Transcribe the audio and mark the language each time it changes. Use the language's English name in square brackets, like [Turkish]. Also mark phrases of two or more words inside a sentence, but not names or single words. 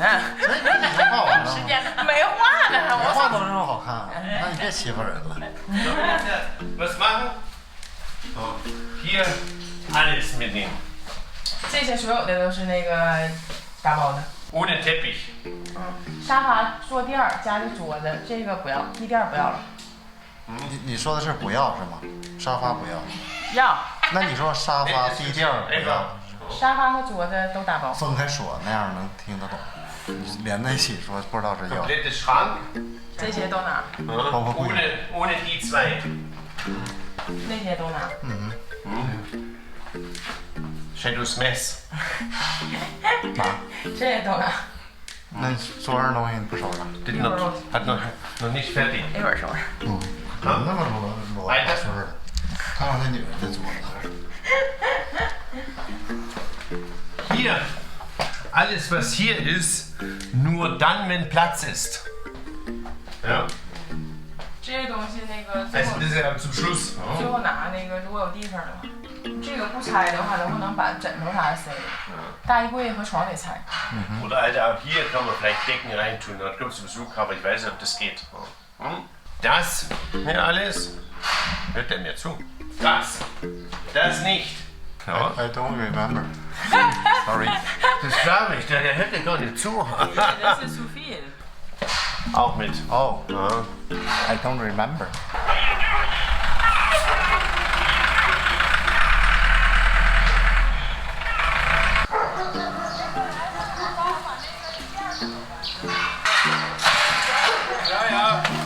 [Chinese] 画完了，没化呢，没画都这么好看，那你别欺负人了。 [German] Was machen? So, hier alles mitnehmen. [Chinese] 这些所有的都是那个打包的。 [German] Ohne Teppich. [Chinese] 沙发、坐垫儿加的桌子，这个不要，地垫不要了。你说的是不要是吗？沙发不要。要。那你说沙发、地垫不要？沙发和桌子都打包。分开说，那样能听得懂。你连在一起说，不知道是要。 [German] Komplette Schrank. [Chinese] 这些都拿。 [German] Ohne die zwei. [Chinese] 那些都拿。 [English] Shadows Mess. [Chinese] 拿。这些都拿。那桌上东西你不收拾？ [German] Hat noch nicht fertig. [Chinese] 一会儿收拾。怎么那么罗收拾的？看看那女人的桌子。 [German] Hier, alles was hier ist, nur dann, wenn Platz ist. Ja. [Chinese] 这些东西那个 [German] Also das ist ja zum Schluss. [Chinese] 最后拿那个，如果有地方的话，这个不拆的话，能不能把枕头啥的塞？大衣柜和床得拆。 [German] Oder Alter, auch hier kann man vielleicht Decken reintun. Da gibt es Besuch, aber ich weiß nicht, ob das geht. Das, hier alles. Hört der mir zu? Das nicht. Ja. [English] I don't remember. Sorry. [German] Das glaube ich, der hört dir gar nicht zu. Das ist zu viel. Auch mit. Oh, Ja. [English] I don't remember. [German] Ja.